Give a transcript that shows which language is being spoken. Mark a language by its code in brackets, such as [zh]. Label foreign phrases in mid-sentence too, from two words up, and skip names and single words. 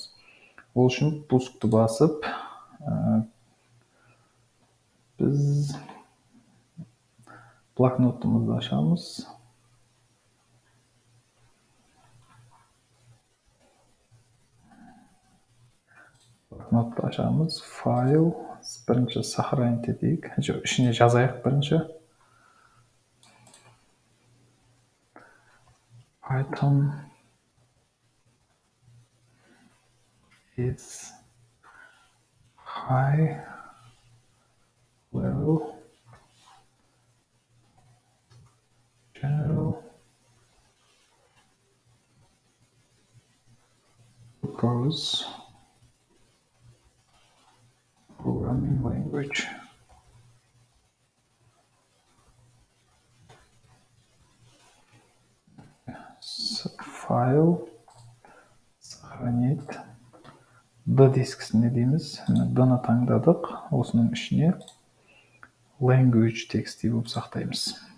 [kk] Ол үшін пускты басып, біз блокнотымызды ашамыз. Блокнотты ашамыз. Файл. Бірінші сохранить етейік. Ішіне жазайық бірінші. [en] Python is high level general purpose programming language. [kk] Файл сохранить D дискісіне дейміз. D-ны таңдадық. Осының ішіне language тексті болып сақтаймыз.